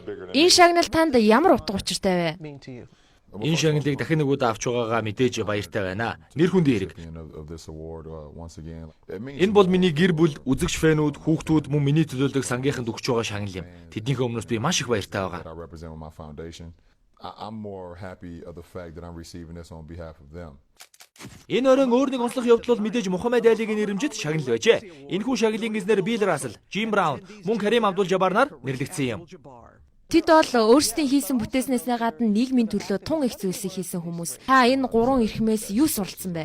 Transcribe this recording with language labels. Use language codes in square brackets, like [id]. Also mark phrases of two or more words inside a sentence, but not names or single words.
[mn] Энэ шагнал танд ямар утга учиртай вэ? Энэ шагналыг дахин нэг удаа авч байгаагаа мэдээж баяртай байна. Нэр хүндийн хэрэг. Энэ бол миний гэр бүл, үзэгч фэнүүд, хүүхдүүд мөн миний төлөөлөг сангийнханд өгч байгаа шагнал юм. Тэднийхээ өмнөөс би маш их баяртай байгаа. [en] I'm more happy of the fact that I'm receiving this on behalf of them. [mn] Энэ өрön өөр нэг онцлог явдал бол мэдээж Мухаммед Алигийн нэрэмжит шагнал байжээ. Энэхүү шагналын эзнэр Bill Russell, Jim Brown, мөн Kareem Abdul-Jabbar нар нэрлэгдсэн юм. Тэд бол өөрсдийн хийсэн бүтээснээсээ гадна нийгмийн төлөө тун их зүйлсийг хийсэн хүмүүс. Та энэ гурван эрхмээс юу суралцсан бэ?